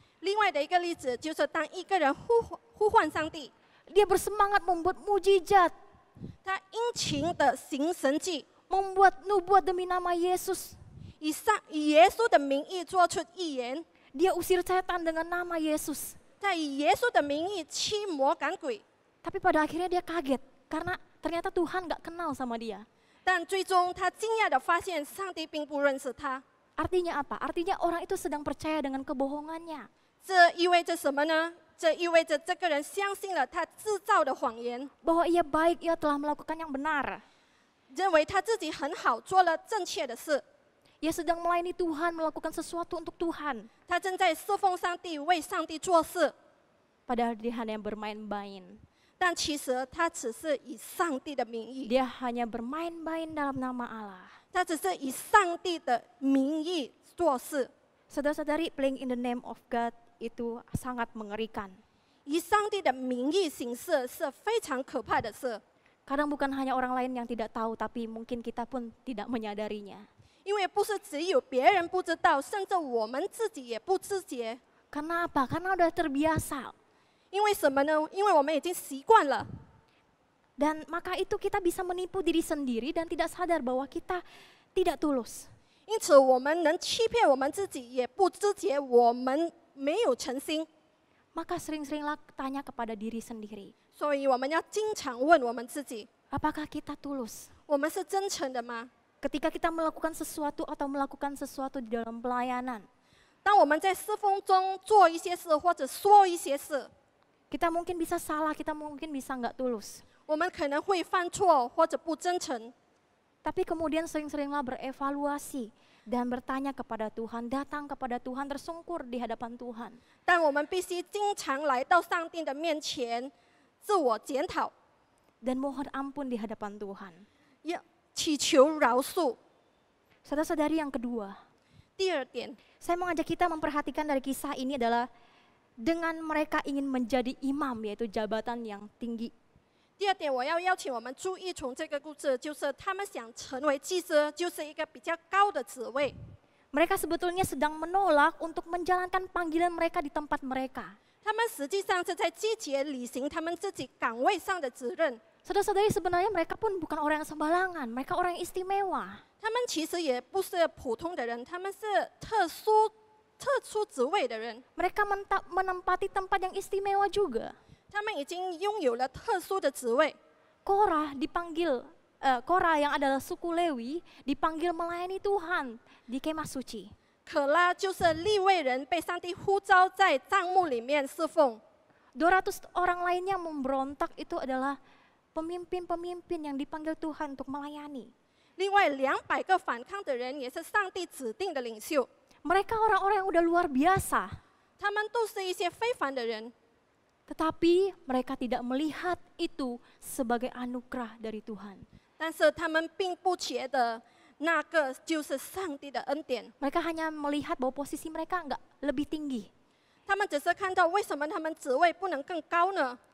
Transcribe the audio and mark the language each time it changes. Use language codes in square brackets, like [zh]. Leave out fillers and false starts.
[zh] 另外的一个例子就是当一个人呼唤上帝， [id] Dia bersemangat membuat mujizat, [zh] 他殷勤的行神迹， [id] membuat nubuat demi nama Yesus. [zh] 以耶稣的名义做出预言， [id] Dia usir setan dengan nama Yesus. [zh] 在以耶稣的名义驱魔赶鬼。 [id] Tapi pada akhirnya dia kaget karena ternyata Tuhan gak kenal sama dia. [zh] 但最终他惊讶的发现，上帝并不认识他。 [id] Artinya apa? Artinya orang itu sedang percaya dengan kebohongannya. [zh] 这意味着什么呢？这意味着这个人相信了他制造的谎言， [id] Bahwa ia baik, ia telah melakukan yang benar. [zh] 认为他自己很好，做了正确的事。 [id] Ia sedang melayani Tuhan, melakukan sesuatu untuk Tuhan. [zh] 他正在侍奉上帝，为上帝做事。 [id] Padahal dia hanya bermain-main. [zh] 但其实他只是以上帝的名义， [id] Dia hanya bermain-main dalam nama Allah. [zh] 他只是以上帝的名义做事。 [id] Saudara-saudari, [en] playing in the name of God [id] itu sangat mengerikan. [zh] 以上帝的名义行事是非常可怕的事， [id] Kadang bukan hanya orang lain yang tidak tahu, tapi mungkin kita pun tidak menyadarinya. [zh] 因为不是只有别人不知道，甚至我们自己也不自觉。 [id] Karena apa? Karena udah terbiasa. [zh] 因为什么呢？因为我们已经习惯了， [id] Dan maka itu kita bisa menipu diri sendiri dan tidak sadar bahwa kita tidak tulus. [zh] 因此我们能欺骗我们自己，也不知觉我们没有诚心。 [id] Maka sering-seringlah tanya kepada diri sendiri. [zh] 所以我们要经常问我们自己： [id] Apakah kita tulus? [zh] 我们是真诚的吗？ [id] Ketika kita melakukan sesuatu atau melakukan sesuatu di dalam pelayanan, [zh] 当我们在侍奉中做一些事或者说一些事， [id] kita mungkin bisa salah, kita mungkin bisa nggak tulus. [zh] 我们可能会犯错或者不真诚。 [id] Tapi kemudian sering-seringlah berevaluasi dan bertanya kepada Tuhan, datang kepada Tuhan, tersungkur di hadapan Tuhan. [zh] 但我们必须经常来到上帝的面前，自我检讨， [id] Dan mohon ampun di hadapan Tuhan. [zh] 要祈求饶恕。 [id] Saudara-saudari, yang kedua, [zh] 第二点， [id] saya mengajak kita memperhatikan dari kisah ini adalah dengan mereka ingin menjadi imam, yaitu jabatan yang tinggi. [zh] 第二点，我要邀请我们注意从这个故事，就是他们想成为祭司，就是一个比较高的职位。 [id] Mereka sebetulnya sedang menolak untuk menjalankan panggilan mereka di tempat mereka. [zh] 他们实际上是在积极履行他们自己岗位上的责任。 [id] Saudara-saudari, sebenarnya mereka pun bukan orang yang sembarangan, mereka orang yang istimewa. [zh] 他们其实也不是普通的人，他们是特殊职位的人， [id] Mereka menempati tempat yang istimewa juga. [zh] 他们已经拥有了特殊的职位。 [id] Korah dipanggil, Korah yang adalah suku Lewi dipanggil melayani Tuhan di kemah suci. [zh] 可拉就是利未人，被上帝呼召在帐幕里面侍奉。 [id] 200 orang lainnya memberontak, itu adalah pemimpin-pemimpin yang dipanggil Tuhan untuk melayani. [zh] 另外200个反抗的人也是上帝指定的领袖， [id] Mereka orang-orang yang udah luar biasa, [zh] 他们都是一些非凡的人， [id] tetapi mereka tidak melihat itu sebagai anugerah dari Tuhan. [zh] 但是他们并不觉得那个就是上帝的恩典， [id] Mereka hanya melihat bahwa posisi mereka nggak lebih tinggi. [zh] 他们只是看到为什么他们职位不能更高呢？